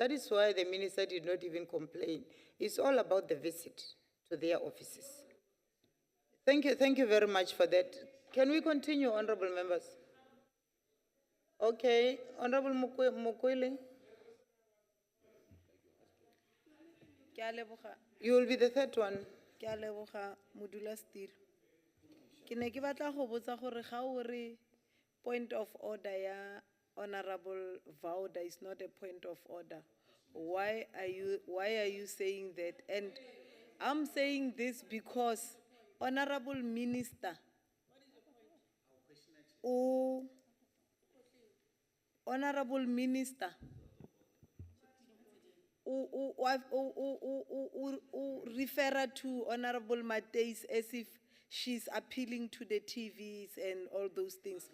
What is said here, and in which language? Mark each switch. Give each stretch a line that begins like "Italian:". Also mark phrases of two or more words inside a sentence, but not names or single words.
English: That is why the Minister did not even complain. It's all about the visit to their offices. Thank you very much for that. Can we continue, honorable members? Okay, Honorable Mukwele. You will be the third one.
Tswana: Ke ke batla go botsa gore ga o re
English: point of order
Tswana: ya Honorable Vauda
English: is not a point of order. Why are you saying that? And I'm saying this because Honorable Minister, Honorable Minister, refer to Honorable Mateis as if she's appealing to the TVs and all those things.